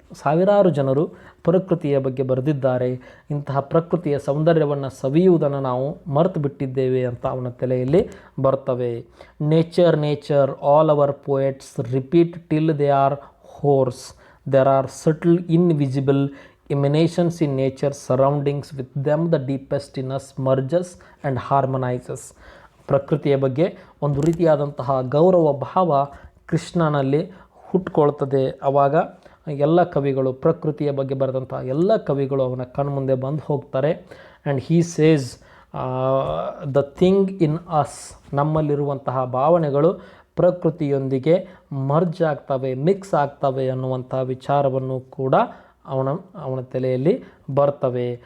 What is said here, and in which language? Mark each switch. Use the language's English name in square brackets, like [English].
[Kannada] ಸಾವಿರಾರು ಜನರು ಪ್ರಕೃತಿಯ ಬಗ್ಗೆ ಬರೆದಿದ್ದಾರೆ. ಇಂತಹ ಪ್ರಕೃತಿಯ ಸೌಂದರ್ಯವನ್ನು ಸವಿಯುವುದನ್ನು ನಾವು ಮರೆತು ಬಿಟ್ಟಿದ್ದೇವೆ ಅಂತ ಅವನ ತಲೆಯಲ್ಲಿ ಬರ್ತವೆ. [English] Nature nature all our poets repeat till they are hoarse. There are subtle invisible emanations in nature's surroundings. With them the deepest in us merges and harmonizes. [Kannada] ಪ್ರಕೃತಿಯ ಬಗ್ಗೆ ಒಂದು ರೀತಿಯಾದಂತಹ ಗೌರವ ಭಾವ ಕೃಷ್ಣನಲ್ಲಿ ಹುಟ್ಕೊಳ್ತದೆ. ಆವಾಗ ಎಲ್ಲ ಕವಿಗಳು, ಪ್ರಕೃತಿಯ ಬಗ್ಗೆ ಬರೆದಂತಹ ಎಲ್ಲ ಕವಿಗಳು ಅವನ ಕಣ್ಮುಂದೆ ಬಂದು ಹೋಗ್ತಾರೆ. [English] and he says the thing in us, [Kannada] ನಮ್ಮಲ್ಲಿರುವಂತಹ ಭಾವನೆಗಳು ಪ್ರಕೃತಿಯೊಂದಿಗೆ ಮರ್ಜ್ ಆಗ್ತವೆ, ಮಿಕ್ಸ್ ಆಗ್ತವೆ ಅನ್ನುವಂಥ ವಿಚಾರವನ್ನು ಕೂಡ ಅವನ ತಲೆಯಲ್ಲಿ ಬರ್ತವೆ.